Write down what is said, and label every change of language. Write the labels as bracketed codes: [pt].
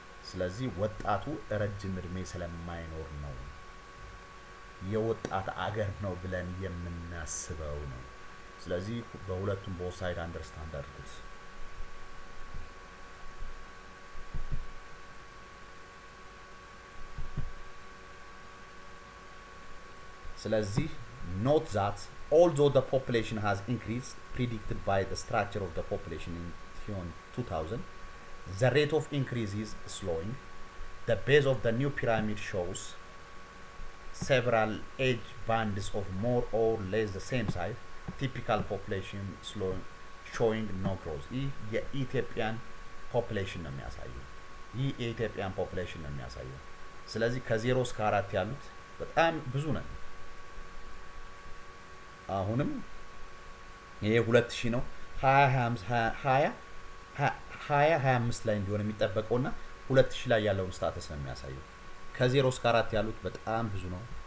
[am] ስለዚህ ወጣቱ ረጅም እድሜ ስለማይኖር ነው የወጣት አገር ነው ብለን የምናስበው ነው። ስለዚህ በሁለቱም ቦሳይድ አንደርስታንድ አድርጉት። ስለዚህ [en] note that although the population has increased predicted by the structure of the population in 2000, the rate of increase is slowing. The base of the new pyramid shows several age bands of more or less the same size. Typical population showing no growth. [am] ይህ የኢትዮጵያን ፖፑሌሽን ነው የሚያሳየው። ይህ የኢትዮጵያን ፖፑሌሽን ነው የሚያሳየው። ስለዚህ ከ0 እስከ 4 ያሉት በጣም ብዙ ነው። አሁንም ይሄ 2000 ነው 2025 ላይ እንዲሆን የሚጠበቀውና 2000 ላይ ያለውን ስታተስ ነው የሚያሳየው። ከ0 እስከ 4 ያሉት በጣም ብዙ ነው።